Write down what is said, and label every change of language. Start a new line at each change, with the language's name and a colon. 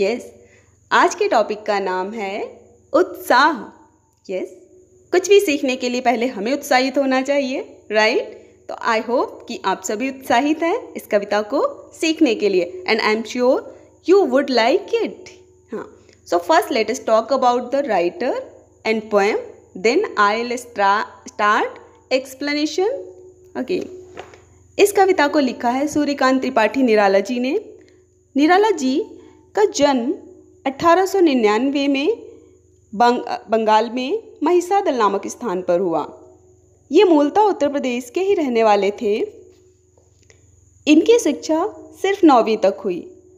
Hindi: Yes, आज के topic का नाम है उत्साह। यस, कुछ भी सीखने के लिए पहले हमें उत्साहित होना चाहिए, राइट? तो
English: I hope
Hindi: कि आप सभी उत्साहित हैं इस कविता को सीखने के लिए
English: And I am sure you would like it. हाँ, so first let us talk about the writer and poem, then I'll start explanation again.
Hindi: इस कविता को लिखा है सूर्यकांत त्रिपाठी निराला जी ने। निराला जी का जन्म 1899 में बंगाल में महिसादल नामक स्थान पर हुआ। ये मूलतः उत्तर प्रदेश के ही रहने वाले थे। इनकी शिक्षा सिर्फ 9वीं तक हुई।